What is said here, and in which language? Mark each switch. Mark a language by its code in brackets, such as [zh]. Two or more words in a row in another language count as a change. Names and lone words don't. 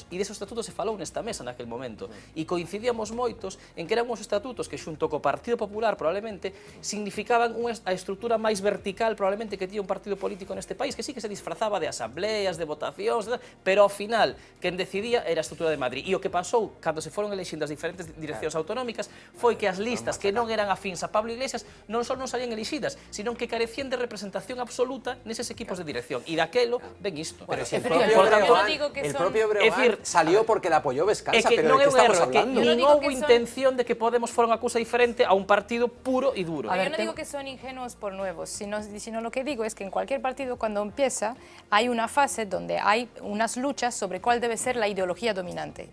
[gl] E desos estatutos se falou nesta mesa naquel momento. E coincidíamos moitos en que eran uns estatutos que xunto co Partido Popular probablemente significaban a estrutura máis vertical probablemente que tiña un partido político neste país, que sí que se disfrazaba de asambleas, de votacións, pero ao final quen decidía era a estrutura de Madrid. E o que pasou cando se foron elixindo as diferentes direccións autonómicas foi que as listas que non eran afíns a Pablo Iglesias non só non salían elixidas, sino que carecían de representación absoluta neses equipos de dirección. E daquelo ven isto. [es] Pero si el propio Breogán salió porque la apoyó Vescanza, pero ¿de qué estamos hablando? [gl] Non houve intención de que Podemos fuera unha cousa diferente a un partido [es] puro y duro. Yo no digo que son ingenuos por nuevos, sino lo que digo es que en cualquier partido cuando empieza hay una fase donde hay unas luchas sobre cuál debe ser la ideología dominante.